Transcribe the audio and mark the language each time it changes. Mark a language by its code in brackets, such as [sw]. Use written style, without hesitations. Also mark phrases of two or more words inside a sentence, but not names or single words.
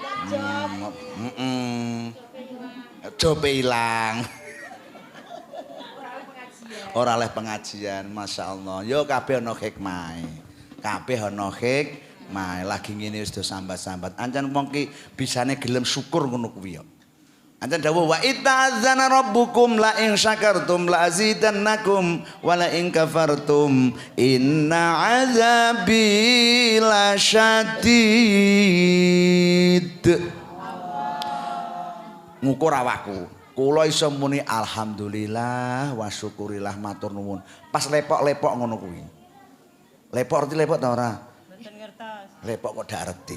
[jv] Jope ilang. Ora oleh pengajian, [ar] ما شاء الله. [jv] Yo kabeh ana hikmahe. Kabeh ana hikmah. Lagi ngene wis do sambat-sambat. Ancen wong ki bisane gelem syukur ngono kuwi ya. Ancen dawuh [ar] وإذ تأذن ربكم لئن شكرتم لأزيدنكم ولئن كفرتم إن عذابي لشديد. [jv] Ngukur awakku. Kula iso muni [ar] الحمد لله والشكر لله [jv] matur nuwun. Pas lepok-lepok ngono kuwi. Lepok arti lepok ta ora? Lepok kok dak reti.